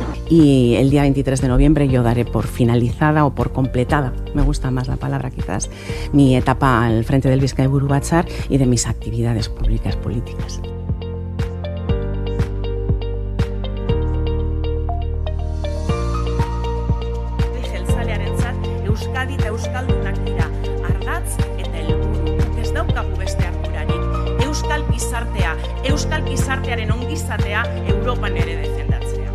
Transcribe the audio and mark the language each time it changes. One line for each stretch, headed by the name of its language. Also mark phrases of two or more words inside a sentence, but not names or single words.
Spanish: y el día 23 de noviembre yo daré por finalizada o por completada, me gusta más la palabra quizás, mi etapa al frente del Bizkaiburu Batzar y de mis actividades públicas políticas.
Basque: Euskadi eta Euskaldunak dira, ardatz eta helburu. Ez daukagu beste ardurarik. Euskal gizartearen ongizatea Europan ere defendatzea.